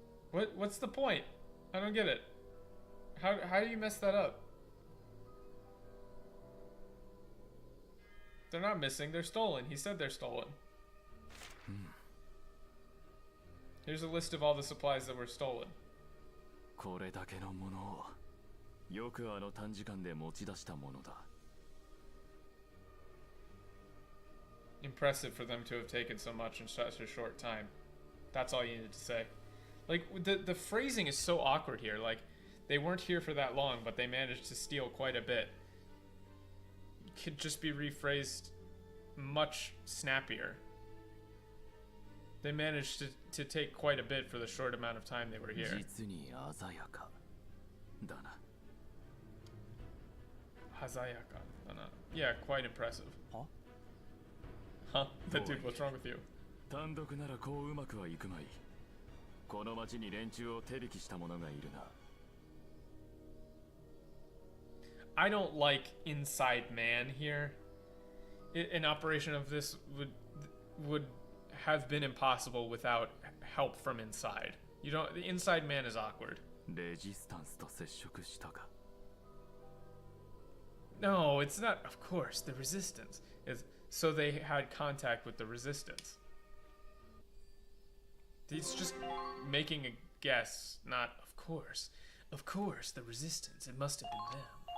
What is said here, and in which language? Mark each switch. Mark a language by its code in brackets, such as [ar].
[en] What's the point? I don't get it. How do you mess that up? They're not missing, they're stolen. He said they're stolen. Here's a list of all the supplies that were stolen. [ja] これだけのものをよくあの短時間で持ち出したものだ。 [en] Impressive for them to have taken so much in such a short time. That's all you needed to say. Like, the phrasing is so awkward here. Like, they weren't here for that long, but they managed to steal quite a bit. It could just be rephrased much snappier. They managed to take quite a bit for the short amount of time they were here. [ja] 実に鮮やかだな。 [en] Hazayaka. Yeah, quite impressive. Huh? Huh? But dude, what's wrong with you? [ja] 単独ならこううまくはいくまい。この町に連中を手引きした者がいるな。 [en] I don't like inside man here. An operation of this would have been impossible without help from inside. You don't. The inside man is awkward. [ja] レジスタンスと接触したか。 [en] No, it's not. Of course, the resistance is. So they had contact with the resistance. He's just making a guess. Not of course. Of course, the resistance. It must have been them.